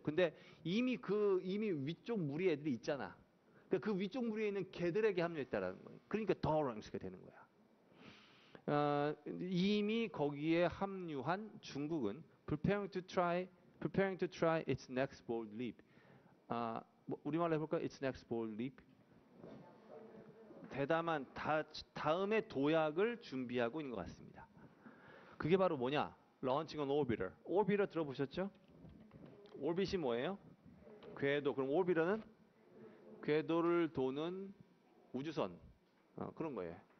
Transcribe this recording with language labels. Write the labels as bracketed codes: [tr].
[ko] 근데 이미 위쪽 무리 애들이 있잖아. 그러니까 그 위쪽 무리에 있는 걔들에게 합류했다라는 거예요. 그러니까 더 랭스가 되는 거야. 이미 거기에 합류한 중국은 [en] preparing to try its next bold leap. [ko] 우리말로 해볼까? [en] Its next bold leap. [ko] 대담한 다음의 도약을 준비하고 있는 것 같습니다. 그게 바로 뭐냐? [en] Launching an orbiter. [ko] orbiter 들어보셨죠? 오비트이 뭐예요? 궤도. 그럼 오비터는 궤도를 도는 우주선. 그런 거예요.